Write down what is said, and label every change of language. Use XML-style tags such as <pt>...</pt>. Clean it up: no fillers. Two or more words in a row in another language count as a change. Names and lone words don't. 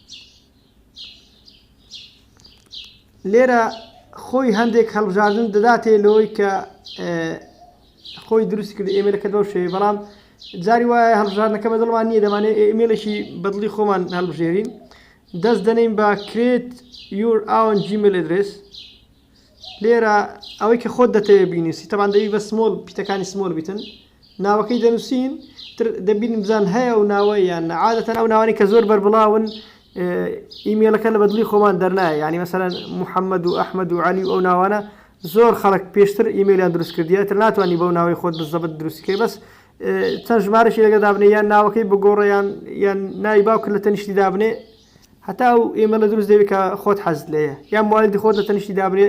<ckb>لێرە خۆی هەندێک هەڵبژاردن دەداتێ لەوەی کە خۆی دروست کرد ئێمێلەکە بەو شێوەیە، بەڵام جاری وایە هەڵبژاردنەکە بەدڵمان نییە، دەمانێت ئێمێلێکی بەدڵی خۆمان هەڵبژێرین. دەست دەنین بە</ckb> <en>create your own gmail address.</en> <ckb>لێرە ئەوەی کە خۆت دەتەوێت بینویسی، تەمان دەوی بە سمۆل پیتەکانی سمۆل بیتن، ناوەکەی دەنووسین دەبین بزان هەیە و ناوەی یان عادەتەن ئەو ناوانی کە زۆر بەربڵاون ئیمێلەکە لە بەدڵی خۆمان دەرنایە، یعنی مەسەلەن محەممەد و ئەحمەد و عەلی و ئەو ناوانە زۆر خەڵک پێشتر ئیمێلیان دروست کردیە، تر ناتوانانی بەو ناوەی خۆت بزەبت دروستکەی، بەس چەند ژمارەشی لەگە دابنێ یان ناوەکەی بگۆڕە یان ناوی باوکرد لە تەنیشتی دابنێ، هەتا و ئێمەلە دروست دەوێت کە خۆت حەزت لێیە، یان موالیدی خۆت لە تەنیشتی دابنێ.</ckb>